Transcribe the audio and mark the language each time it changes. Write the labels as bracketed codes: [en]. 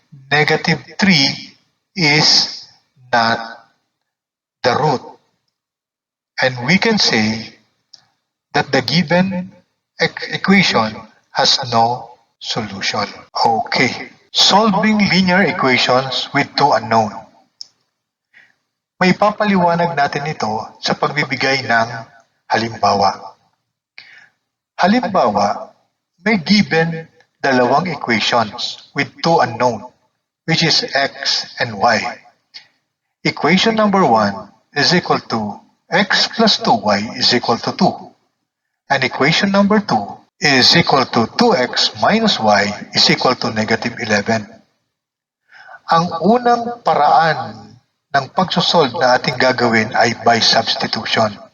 [en] Negative 3 is not the root. And we can say that the given equation has no solution. Okay. Solving linear equations with two unknown. [tl] May papaliwanag natin ito sa pagbibigay ng halimbawa. Halimbawa, may [en] given [tl] dalawang [en] equations with two unknown, which is x and y. Equation number 1 is equal to x plus 2y is equal to 2. And equation number 2 is equal to 2x minus y is equal to negative 11. [tl] Ang unang paraan ng pagsosolve na ating gagawin ay [en] by substitution.